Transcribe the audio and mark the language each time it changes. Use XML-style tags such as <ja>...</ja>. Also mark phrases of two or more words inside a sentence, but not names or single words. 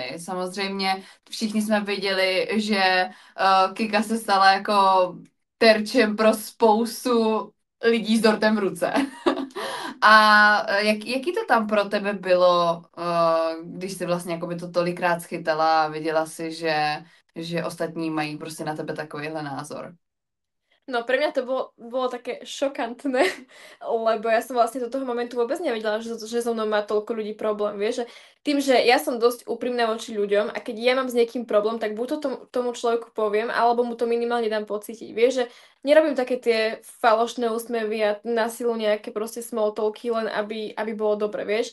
<cs>Samozřejmě všichni jsme viděli, že Kika se stala jako terčem pro spoustu lidí s dortem v ruce. A jaký to tam pro tebe bylo, když jsi vlastně jakoby to tolikrát schytala a viděla si, že ostatní mají prostě na tebe takovýhle názor?</cs> <sk>No pre mňa to bolo také šokantné, lebo ja som vlastne do toho momentu vôbec nevedela, že so mnou má toľko ľudí problém, vieš, že tým, že ja som dosť úprimná voči ľuďom a keď ja mám s niekým problém, tak buď to tomu človeku poviem, alebo mu to minimálne dám pocítiť, vieš, že nerobím také tie falošné úsmevy a na silu nejaké proste</sk> <en>small talky,</en> <sk>len aby bolo dobre, vieš.</sk>